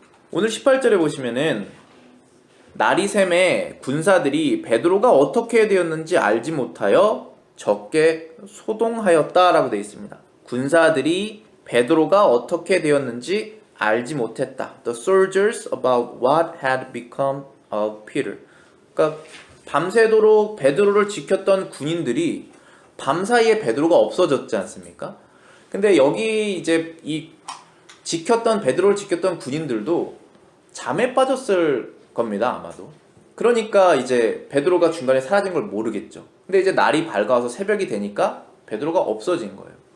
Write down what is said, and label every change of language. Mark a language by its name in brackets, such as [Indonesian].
[Korean] 오늘 18절에 보시면은 나리샘의 군사들이 베드로가 어떻게 되었는지 알지 못하여 적게 소동하였다라고 되어 있습니다. 군사들이 베드로가 어떻게 되었는지 알지 못했다. [English] The soldiers about what had become of Peter. [Korean] 그러니까 밤새도록 베드로를 지켰던 군인들이 밤사이에 베드로가 없어졌지 않습니까? 근데 여기 이제 이 베드로를 지켰던 군인들도 잠에 빠졌을 겁니다, 아마도. 그러니까 이제 베드로가 중간에 사라진 걸 모르겠죠. 근데 이제 날이 밝아서 새벽이 되니까 베드로가 없어진 거예요.